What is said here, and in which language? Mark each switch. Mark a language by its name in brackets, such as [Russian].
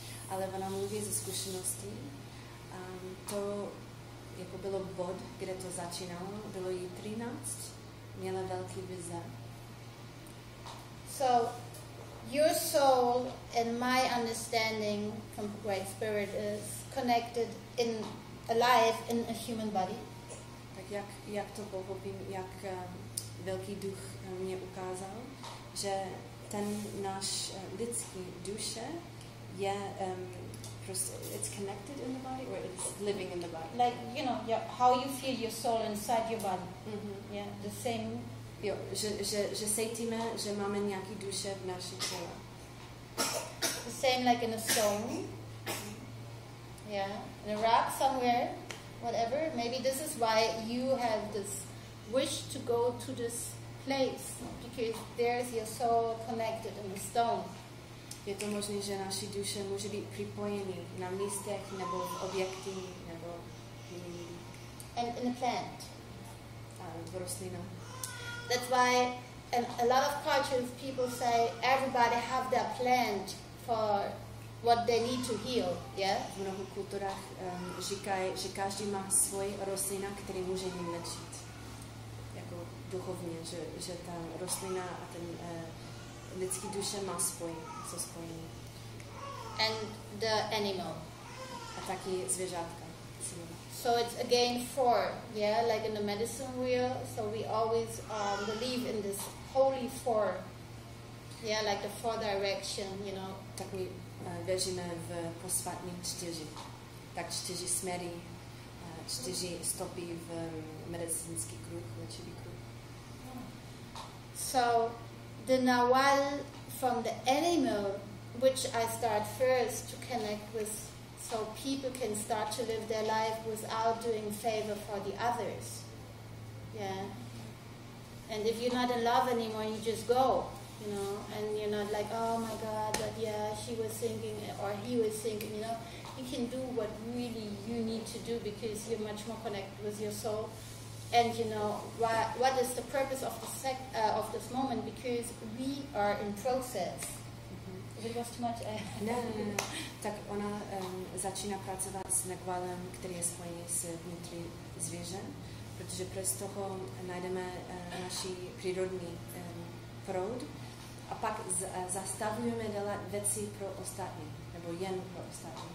[Czech] Ale ona mluví ze zkušeností. To jako bylo bod, kde to začínalo, bylo jí 13, měla velký vize. [English] So, your soul and my understanding from Great Spirit is connected alive in a human body. [Czech] Tak jak to pochopím, jak velký duch mě ukázal, že ten náš lidský duše je prostě, [English] it's connected in the body [Czech] or it's living in the body. [English] Like, you know, how you feel your soul inside your body. Mm-hmm. Yeah, the same. [Czech] Jo, že cítíme, že máme nějaký duše v naší těle. [English] The same like in a stone. Yeah, in a rock somewhere, whatever. Maybe this is why you have this wish to go to this place, because there's your soul connected in a stone. [Czech] Je to možné, že naši duše může být připojený na místech nebo v objekty nebo [English] and in a plant. [Czech] V rostlinách. [English] That's why a lot of cultures people say everybody have their plant for what they need to heal, yeah? [Czech] V mnoha kulturách říkají, že každý má svůj rostlina, který může jim léčit. Jako duchovně, že ta rostlina a ten lidský duše má spojení. [English] And the animal. [Czech] A taky zvěřátka. [English] So it's again 4, yeah, like in the medicine wheel. So we always believe in this holy 4, yeah, like the 4 direction, you know. [Czech] Tak my věříme v posvátní 4. Tak 4 směry, 4 stopy v medicínský kruh, léčivý kruh. [English] So the Nawal from the animal, which I start first to connect with, so people can start to live their life without doing favor for the others. Yeah. And if you're not in love anymore, you just go, you know, and you're not like, oh my God, but yeah, she was thinking, or he was thinking, you know. You can do what really you need to do because you're much more connected with your soul. And you know, what is the purpose of this moment? Because we are in process. If it was too much, [Czech] Ne. Tak ona začíná pracovat s Nawalem, který je spojený s vnitřní zvěře, protože přes toho najdeme naší přírodní proud a pak zastavujeme dělat věci pro ostatní, nebo jen pro ostatní.